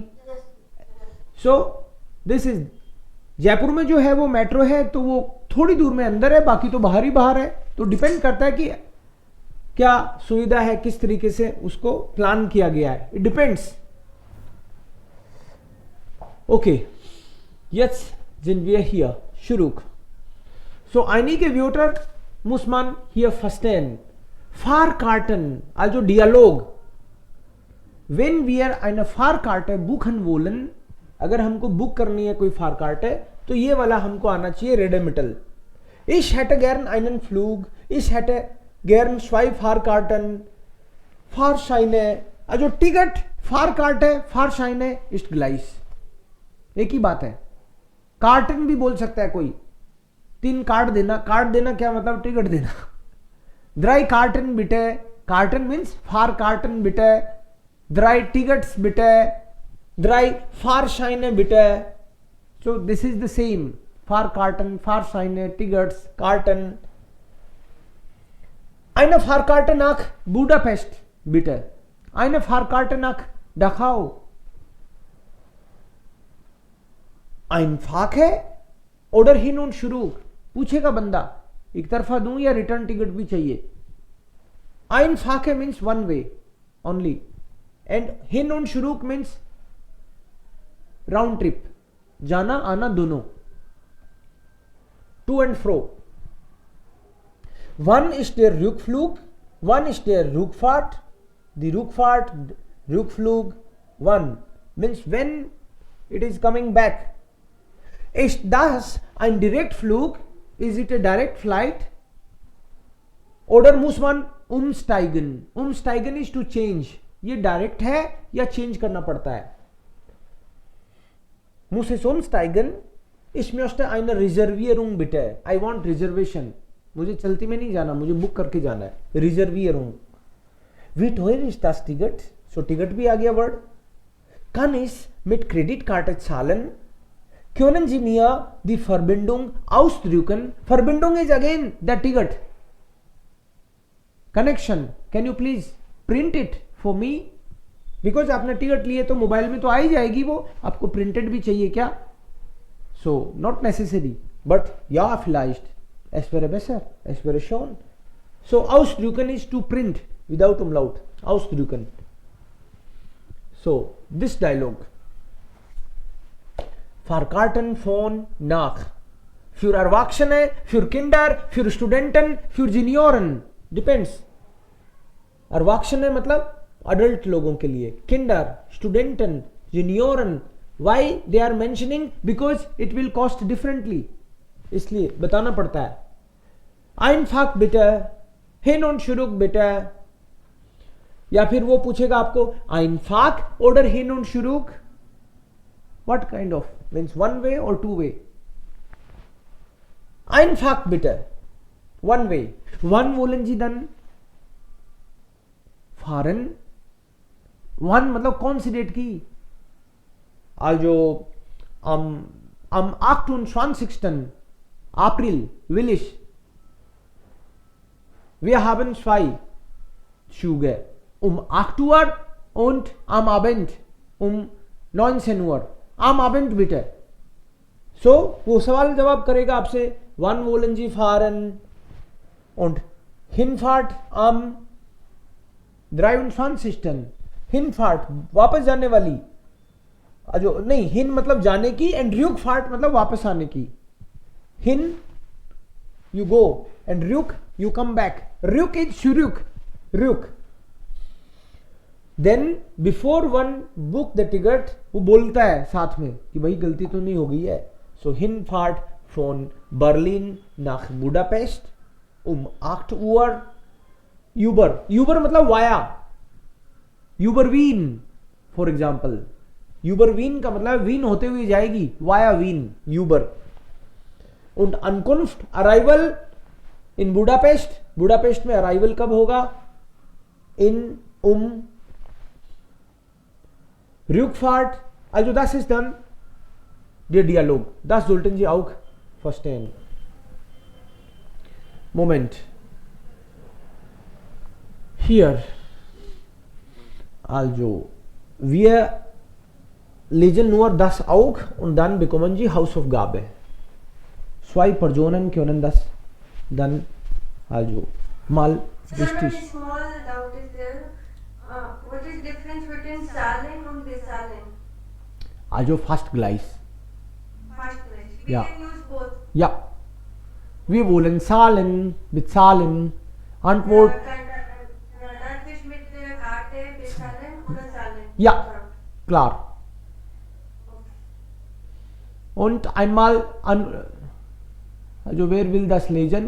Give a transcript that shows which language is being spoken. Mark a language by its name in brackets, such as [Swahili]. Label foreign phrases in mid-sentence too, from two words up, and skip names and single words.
[English] so this is [Hindi] जयपुर में जो है वो मेट्रो है, तो वो थोड़ी दूर में अंदर है, बाकी तो बाहर ही बाहर है। तो डिपेंड करता है कि क्या सुविधा है, किस तरीके से उसको प्लान किया गया है, [English] it depends. [Hindi] ओके, [German] jetzt sind wir hier, Schuruk. So einige Wörter muss man hier verstehen. Fahrkarten, also Dialog. Wenn wir eine Fahrkarte buchen wollen, [Hindi] अगर हमको बुक करनी है कोई फारकार्टे, तो ये वाला हमको आना चाहिए रेडेमिटल। [German] Ich hätte gern einen Flug, ich hätte gern 2 Fahrkarten, Fahrscheine, also टिकट, फारकार्टे, Fahrscheine ist gleich, [Hindi] एक ही बात है। कार्टन भी बोल सकता है कोई, 3 कार्ड देना। कार्ड देना क्या मतलब, टिकट देना। [German] 3 Karten bitte, Karten means Fahrkarten bitte, 3 Tickets bitte, 3 Fahrscheine bitte. [English] So this is the same. [German] Fahrkarten, Fahrscheine, Tickets, Karten. Eine Fahrkarte nach Budapest bitte. Eine Fahrkarte nach Dachau. Einfach है oder hin und zurück, [Hindi] पूछेगा बंदा एक तरफा दूं या रिटर्न टिकट भी चाहिए। [English] Einfach means one way only, and [German] hin und zurück [English] means round trip, [Hindi] जाना आना दोनों, [English] to and fro. one is [German] der Rückflug, [English] one is [German] der Rückfahrt, die Rückfahrt, Rückflug, [English] one means when it is coming back. [German] Ist das ein Direktflug? [English] Is it a direct flight? [German] Oder muss man umsteigen? [English] Umsteigen is to change. [Hindi] ये डायरेक्ट है या चेंज करना पड़ता है। [German] Muss ich umsteigen? Ich möchte eine Reservierung bitte. [English] I want reservation. [Hindi] मुझे चलती में नहीं जाना, मुझे बुक करके जाना है। [German] Reservierung. Wie teuer ist das Ticket? [Hindi] So Ticket भी आ गया वर्ड। [German] Kann ich mit Kreditkarte zahlen? Können Sie mir die Verbindung ausdrucken? [English] Verbindung is again the ticket. Connection. Can you please print it for me? [Hindi] बिकॉज आपने टिकट लिए तो मोबाइल में तो आ ही जाएगी वो, आपको प्रिंटेड भी चाहिए क्या? [English] so not necessary, but [German] या vielleicht es wäre besser, es wäre schon. [English] So ausdrucken is to print without umlaut, ausdrucken. So this dialogue. [German] Für Karten von nach. Für Erwachsene, für Kinder, für Studenten, für Junioren. [Hindi] Depends. Erwachsene मतलब adult लोगों के लिए. [German] Kinder, Studenten, Junioren. [English] Why they are mentioning? Because it will cost differently. [Hindi] इसलिए बताना पड़ता है. [German] Einfach bitte, hin und zurück bitte. [Hindi] या फिर वो पूछेगा आपको [German] einfach oder hin und zurück. [English] What kind of? Means one way or two way? [German] Einfach bitte. [English] One way. [German] Wann wollen Sie dann fahren? [Hindi] Wann मतलब कौन सी डेट की? [German] Also am 28. April will ich. Wir haben 2 Züge. Um 8 Uhr und am Abend um 19 Uhr. Am Abend bitte. So, [Hindi] वो सवाल जवाब करेगा आपसे [German] wann wollen Sie fahren und Hinfahrt am 23. [Hindi] Hinfahrt वापस जाने वाली. जो नहीं हिन मतलब जाने की एंड Rückfahrt मतलब वापस आने की. [English] Hin you go and Rück you come back. [German] Rück is zurück. Rück. [English] Then before one book the ticket [Hindi] वो बोलता है साथ में कि भाई गलती तो नहीं हो गई है. [German] So Hinfahrt von Berlin nach Budapest 8 Uhr. Uber. Uber मतलब वाया. Uber Wien [English] for example. [Hindi] Uber Wien का मतलब वीन होते हुए जाएगी. वाया Wien. Uber. [German] Und Ankunft arrival in Budapest. [Hindi] Budapest में arrival कब होगा? [German] In Rückfahrt. Also das ist dann der Dialog. Das sollten Sie auch verstehen. Moment. Hier. Also wir lesen nur das auch und dann bekommen Sie Hausaufgabe. 2 Personen können das dann also mal [English] Sir, a [German] richtig. [English] small doubt is there. What is difference between [German] Zahlen und Bezahlen? Also fast gleich. [English] Fast place. We [German] Ja. [English] can use both. [German] Ja. Wir wollen zahlen, bezahlen. Antwort Das ist mit Karte, Bezahlen oder Zahlen? ja, klar. Und einmal an, also wer will das lesen?